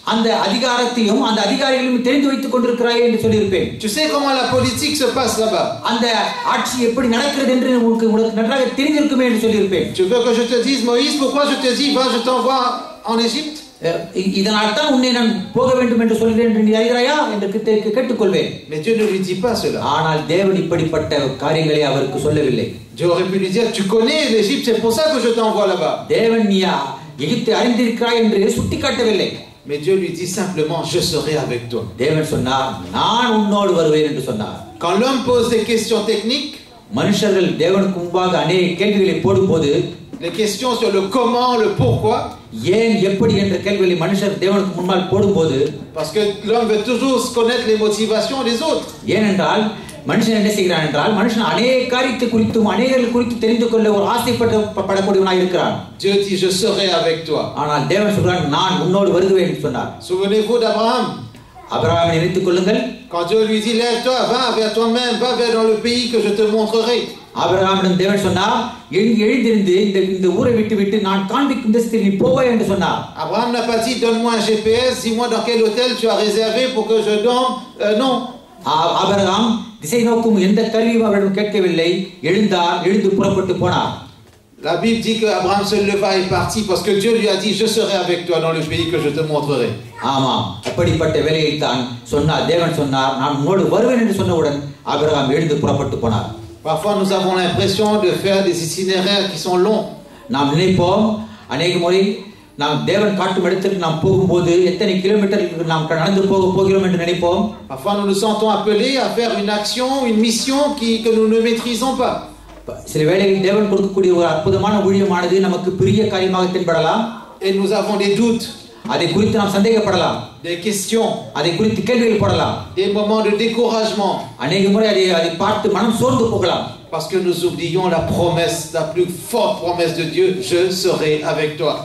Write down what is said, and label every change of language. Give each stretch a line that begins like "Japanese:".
Tamil: அந்த அதிகாரத்தையும் அந்த அதிகாரிகளையும் தெரிந்து வைத்துக் கொண்டிருக்கிறாய் என்று சொல்லியிருப்பேன்.
French: Tu sais comment la politique se passe là-bas.
Tamil: அந்த ஆட்சி எப்படி நடக்கிறது என்று உங்களுக்கு நன்றாக தெரிந்திருக்குமே என்று சொல்லியிருப்பேன்.
French: Tu veux que je te dise Moïse, pourquoi je te dis va je t'envoie en Égypte?
Tamil: இதனால் தான் உன்னை நான் போக வேண்டும் என்று சொல்கிறேன் என்று நீ அறிகிறாயா என்று கேட்டுக்கொள்வேன்.
French: Mais Dieu ne lui dit pas cela.
Tamil: ஆனால் தேவன் இப்படிப்பட்ட காரியங்களை அவருக்கு சொல்லவில்லை.
French: Dieu aurait pu lui dire tu connais l'Égypte, c'est pour ça que je t'envoie là-bas.
Tamil: தேவன் நீ எகிப்தை அறிந்திருக்கிறாய் என்று சுட்டிக்காட்டவில்லை.
French: Mais Dieu lui dit simplement je serai avec toi.
Tamil: தேவன் சொன்னார் நான் உன்னோடு வருவேன் என்று சொன்னார்.
French: Quand l'homme pose des questions techniques,
Tamil: மனுஷர்கள் தேவனுக்கு முன்பாக அநேக கேள்விகளை போடும்போது
French: les questions sur le comment, le pourquoi,
Tamil: ஏன் எப்படி என்ற கேள்விகளை மனுஷர் தேவனுக்கு முன்பால் போடும்போது
French: parce que l'homme veut toujours connaître les motivations des autres.
Tamil: ஏனென்றால் மனுஷன் என்ன செய்கிறான் என்றால் மனுஷன் அநேக காரியத்தை குறித்தும் அநேகர்கள் குறித்து தெரிந்து கொள்ள ஒரு ஆசைப்படக்கூடியவனாய் இருக்கிறான்.
French: Dieu dit je serai avec toi.
Tamil: ஆனால் தேவன் சொல்றார் நான் உன்னோடு வருவேன் என்று சொன்னார்.
French: Souvenez-vous d'Abraham.
Tamil: ஆபிரகாமை நினைத்துக் கொள்ளுங்கள்.
French: Quand Dieu lui dit lève-toi, va vers toi-même, va vers dans le pays que je te montrerai.
Tamil: ஆபிரகாமிடம் தேவன் சொன்னார் எழுந்திருந்து இந்த ஊரை விட்டு நான் காண்பிக்கும் தேசத்தில் நீ போவாய் என்று சொன்னார்.
French: Abraham n'a pas dit donne-moi un GPS, dis-moi dans quel hôtel tu as réservé pour que je dorme. Non.
Tamil: Abraham திசை நோக்கும் எந்த கருவியும் அவரிடம் கேட்கவில்லை. எழுந்து புறப்பட்டு போனார்.
French: La Bible dit que Abraham se leva et partit parce que Dieu lui a dit je serai avec toi dans le pays que je te montrerai.
Tamil: ஆமாம் அப்படிப்பட்ட வேலையை தான் சொன்னார். தேவன் சொன்னார் நான் உன்னோடு வருவேன் என்று சொன்னவுடன் ஆபிரகாம் எழுந்து புறப்பட்டு போனார்.
French: Parfois nous avons l'impression de faire des itinéraires qui sont longs.
Tamil: நாம் நினைப்போம் அநேக முறை நாம் தேவன் காட்டும் இடத்திற்கு நாம் போகும்போது எத்தனை கிலோமீட்டர் நாம் நடந்து போகிறோம் என்று நினைப்போம்.
French: Parfois nous nous sentons appelés à faire une action, une mission que nous ne maîtrisons pas.
Tamil: சில வேளைகளில் தேவன் கொடுக்கக்கூடிய ஒரு அற்புதமான ஊழியமானது நமக்கு பெரிய காரியமாக தென்படலாம்.
French: Et nous avons des doutes.
Tamil: அதை குறித்து நாம் சந்தேகப்படலாம்.
French: Des questions.
Tamil: அதை குறித்து கேள்விகள் போடலாம்.
French: Des moments de découragement.
Tamil: அநேக முறை அதை பார்த்து மனம் சோர்ந்து போகலாம்.
French: Parce que nous oublions la promesse, la plus forte promesse de Dieu, je serai avec toi.